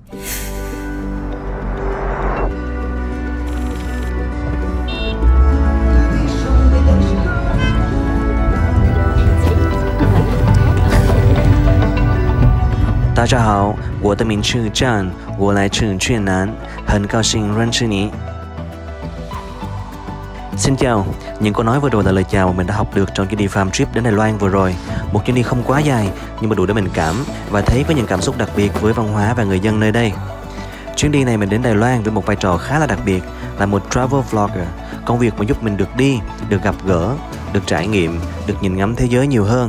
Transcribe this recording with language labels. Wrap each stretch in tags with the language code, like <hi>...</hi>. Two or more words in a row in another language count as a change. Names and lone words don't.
<zh>大家好，我的名是John，我来自越南，很高兴认识你。</zh> <vi>Xin chào, những câu nói vừa rồi là lời chào mà mình đã học được trong chuyến đi</vi> <en>farm trip</en> <vi>đến Đài Loan vừa rồi. Một chuyến đi không quá dài nhưng mà đủ để mình cảm và thấy có những cảm xúc đặc biệt với văn hóa và người dân nơi đây. Chuyến đi này mình đến Đài Loan với một vai trò khá là đặc biệt là một</vi> <en>travel vlogger,</en> <vi>công việc mà giúp mình được đi, được gặp gỡ, được trải nghiệm, được nhìn ngắm thế giới nhiều hơn.</vi>